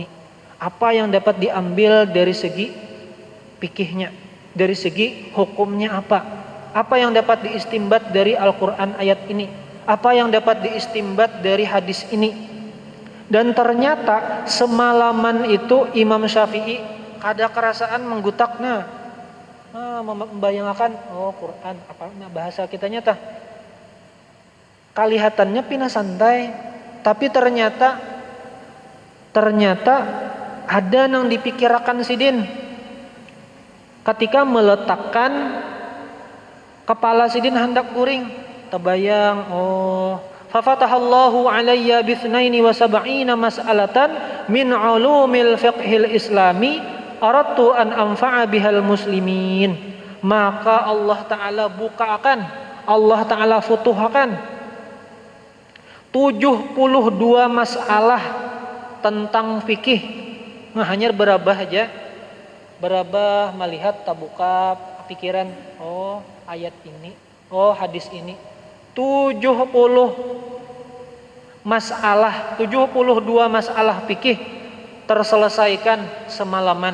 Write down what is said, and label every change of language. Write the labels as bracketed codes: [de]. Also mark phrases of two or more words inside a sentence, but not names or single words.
[id] Apa yang dapat diambil dari segi fikihnya, dari segi hukumnya apa? Apa yang dapat diistimbat dari Al-Quran ayat ini? Apa yang dapat diistimbat dari hadis ini? [bjn] Dan ternyata semalaman itu Imam Syafi'i kada kerasaan menggutakna. Membayangkan Quran apa bahasa kitanya tah kelihatannya pina santai, tapi ternyata ada yang dipikirkan sidin ketika meletakkan kepala sidin hendak guring. [ar] Terbayang ففتح الله علي ب72 مسألة من علوم الفقه الإسلامي أردت أن أنفع بها المسلمين. [id] Maka Allah Ta'ala bukakan, Allah Ta'ala futuhakan 72 masalah tentang fikih. [bjn] Nah hanya berabah aja, berabah melihat tabuka pikiran, oh ayat ini, oh hadis ini. [id] 72 masalah fikih terselesaikan semalaman.